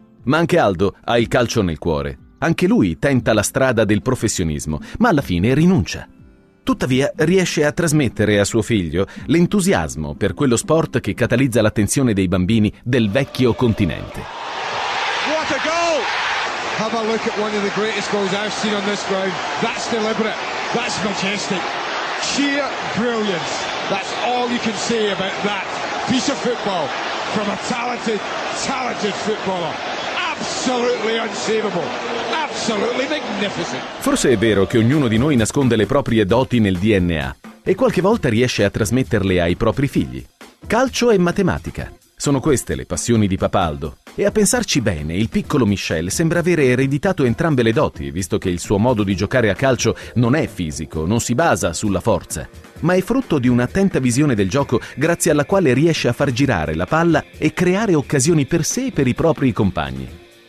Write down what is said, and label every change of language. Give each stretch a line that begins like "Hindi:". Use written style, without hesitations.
Italian: Ma anche Aldo ha il calcio nel cuore. Anche lui tenta la strada del professionismo, ma alla fine rinuncia. Tuttavia riesce a trasmettere a suo figlio l'entusiasmo per quello sport che catalizza l'attenzione dei bambini del vecchio continente.
English: What a goal! Have a look at one of the greatest goals I've seen on this ground. That's deliberate. That's majestic. Sheer brilliance. That's all you can say about that piece of football from a talented, talented footballer. Absolutely unsavable. Absolutely magnificent.
Italian: Forse è vero che ognuno di noi nasconde le proprie doti nel DNA e qualche volta riesce a trasmetterle ai propri figli. Calcio e matematica. Sono queste le passioni di papà Aldo. E a pensarci bene, il piccolo Michel sembra avere ereditato entrambe le doti, visto che il suo modo di giocare a calcio non è fisico, non si basa sulla forza, ma è frutto di un'attenta visione del gioco grazie alla quale riesce a far girare la palla e creare occasioni per sé e per i propri compagni.